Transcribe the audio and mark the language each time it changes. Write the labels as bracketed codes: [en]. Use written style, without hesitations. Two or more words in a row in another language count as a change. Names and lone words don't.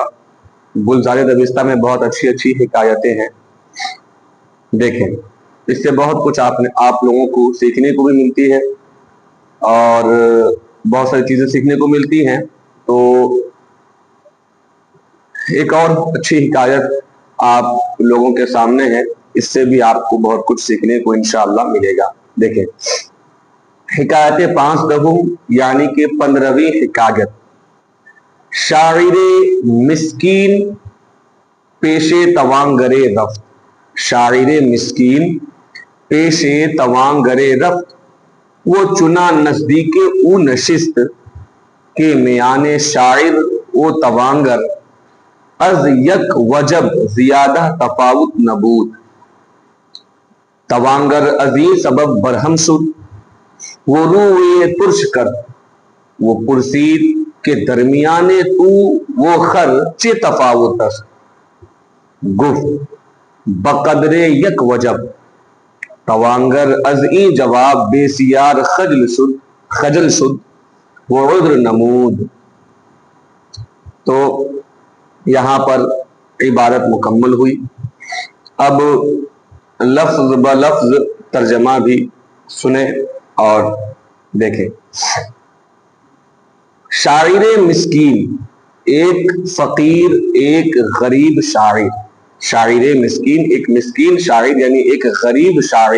[ur] گلزار دبستہ میں بہت اچھی حکایتیں ہیں، دیکھیں اس سے بہت کچھ آپ لوگوں کو سیکھنے کو بھی ملتی ہے اور بہت ساری چیزیں سیکھنے کو ملتی ہیں۔ تو ایک اور اچھی حکایت آپ لوگوں کے سامنے ہے، اس سے بھی آپ کو بہت کچھ سیکھنے کو انشاءاللہ ملے گا۔ دیکھیں، حکایت 15 یعنی کہ 15ویں حکایت۔ [fa] شاعر مسکین پیش توانگر رفت، شاعر مسکین پیش توانگر رفت، وہ چنا نزدیک او نشست کے میان شاعر و توانگر، از یک وجب زیادہ تفاوت نبود، توانگر ازیں سبب برہم شد، وہ روئے ترش کر، وہ پرسید کہ درمیان تو وہ خر چے تفاوت است، گفت بقدر یک وجب، توانگر ازیں جواب بسیار خجل شد، وہ عذر نمود۔ [ur] تو یہاں پر عبارت مکمل ہوئی۔ اب لفظ بلفظ ترجمہ بھی سنیں اور دیکھیں۔ [fa] شاعر مسکین، [ur] ایک فقیر، ایک غریب شاعر، [fa] شاعر مسکین [ur] ایک مسکین شاعر یعنی ایک غریب شاعر،